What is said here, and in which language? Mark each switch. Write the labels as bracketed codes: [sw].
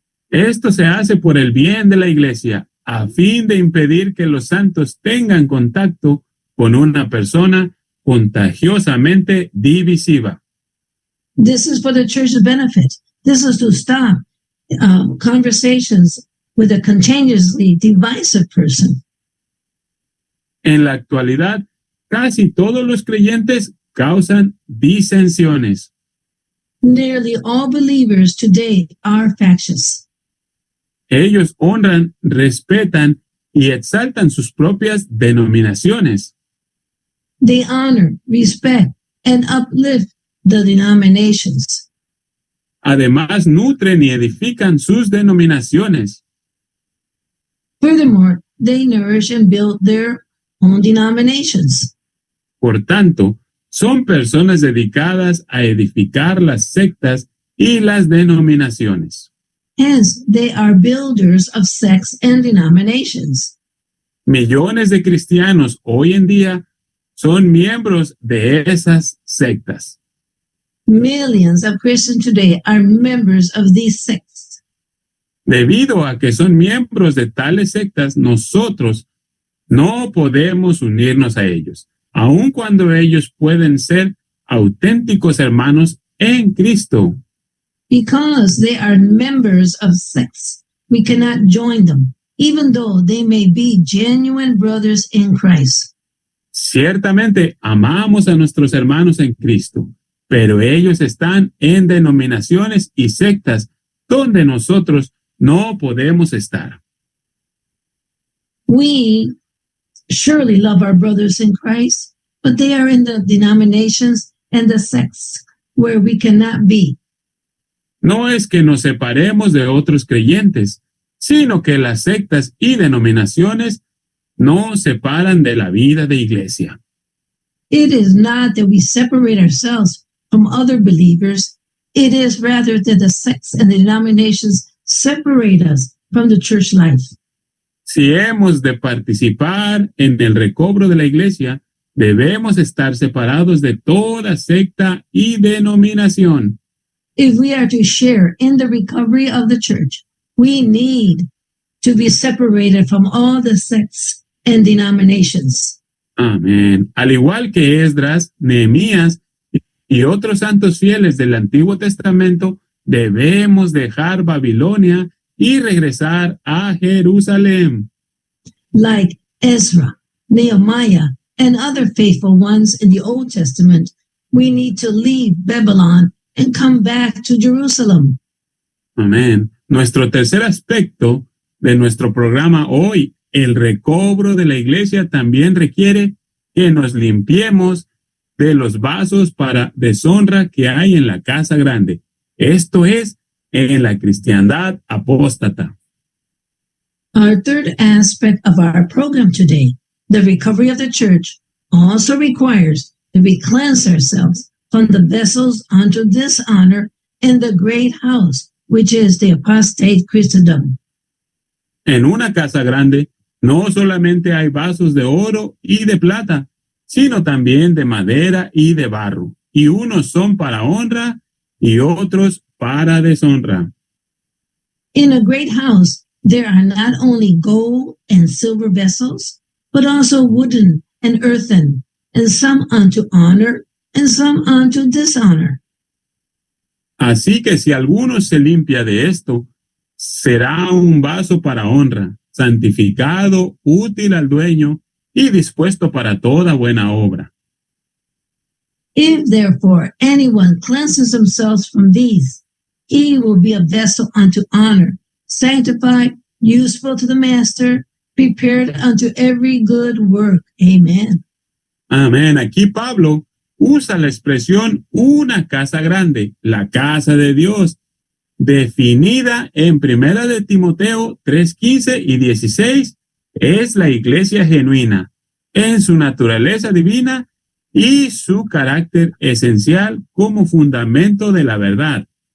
[es] Esto se hace por el bien de la iglesia, a fin de impedir que los santos tengan contacto con una persona contagiosamente divisiva. [en] This is for the church's benefit. This is to stop conversations with a contagiously divisive person. [es] En la actualidad, casi todos los creyentes causan disensiones. [en] Nearly all believers today are factious. [es] Ellos honran, respetan y exaltan sus propias denominaciones. [en] They honor, respect, and uplift the denominations. [es] Además, nutren y edifican sus denominaciones. [en] Furthermore, they nourish and build their own denominations. [es] Por tanto, son personas dedicadas a edificar las sectas y las denominaciones. [en] Hence, they are builders of sects and denominations. [es] Millones de cristianos hoy en día son miembros de esas sectas. [en] Millions of Christians today are members of these sects. [es] Debido a que son miembros de tales sectas, nosotros no podemos unirnos a ellos, aun cuando ellos pueden ser auténticos hermanos en Cristo. [en] Because they are members of sects, we cannot join them, even though they may be genuine brothers in Christ. [es] Ciertamente amamos a nuestros hermanos en Cristo, pero ellos están en denominaciones y sectas donde nosotros no podemos estar. [en] We surely love our brothers in Christ, but they are in the denominations and the sects where we cannot be. [es] No es que nos separemos de otros creyentes, sino que las sectas y denominaciones nos separan de la vida de iglesia. [en] It is not that we separate ourselves from other believers. It is rather that the sects and the denominations separate us from the church life. [es] Si hemos de participar en el recobro de la iglesia, debemos estar separados de toda secta y denominación. [en] If we are to share in the recovery of the church, we need to be separated from all the sects and denominations. [es] Amén. Al igual que Esdras, Nehemías y otros santos fieles del Antiguo Testamento, debemos dejar Babilonia y regresar a Jerusalén. [en] Like Ezra, Nehemiah, and other faithful ones in the Old Testament, we need to leave Babylon and come back to Jerusalem. [es] Amén. Nuestro tercer aspecto de nuestro programa hoy, el recobro de la iglesia, también requiere que nos limpiemos de los vasos para deshonra que hay en la casa grande. Esto es, en la cristiandad apóstata. [en] Our third aspect of our program today, the recovery of the church, also requires that we cleanse ourselves from the vessels unto dishonor in the great house, which is the apostate Christendom. [es] En una casa grande, no solamente hay vasos de oro y de plata, sino también de madera y de barro, y unos son para honra y otros para deshonra. [en] In a great house, there are not only gold and silver vessels, but also wooden and earthen, and some unto honor and some unto dishonor. [es] Así que si alguno se limpia de esto, será un vaso para honra, santificado, útil al dueño y dispuesto para toda buena obra. [en] If therefore anyone cleanses himself from these, he will be a vessel unto honor, sanctified, useful to the master, prepared unto every good work. Amen. [es] Amén. Aquí Pablo usa la expresión una casa grande, la casa de Dios, definida en Primera de Timoteo 3:15 y 16, es la iglesia genuina en su naturaleza divina y su carácter esencial como fundamento de la verdad.